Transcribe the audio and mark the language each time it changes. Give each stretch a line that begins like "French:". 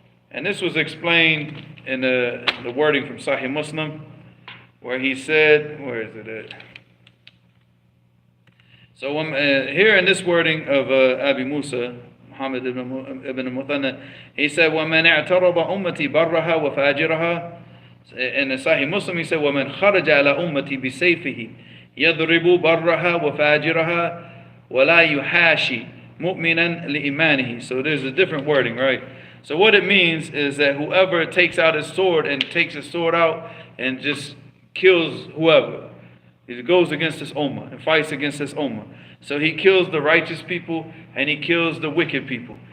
English: And this was explained in the wording from Sahih Muslim, where he said, where is it at? So here in this wording of Abi Musa, Muhammad ibn Muthanna, he said,
Arabic: وَمَنْ اعْتَرَضَ أُمَّتي بَرَّهَا وَفَاجِرَهَا.
English: In the Sahih Muslim, he said,
Arabic: وَمَنْ خَرَجَ عَلَى أُمَّتي بِسَيْفِهِ يَضْرِبُ بَرَّهَا وَفَاجِرَهَا وَلَا يُحَاشِي مُؤْمِنًا لِإِيمَانِهِ.
English: So there's a different wording, right? So what it means is that whoever takes out his sword and takes his sword out and just kills whoever, he goes against this ummah and fights against this ummah. So he kills the righteous people and he kills the wicked people.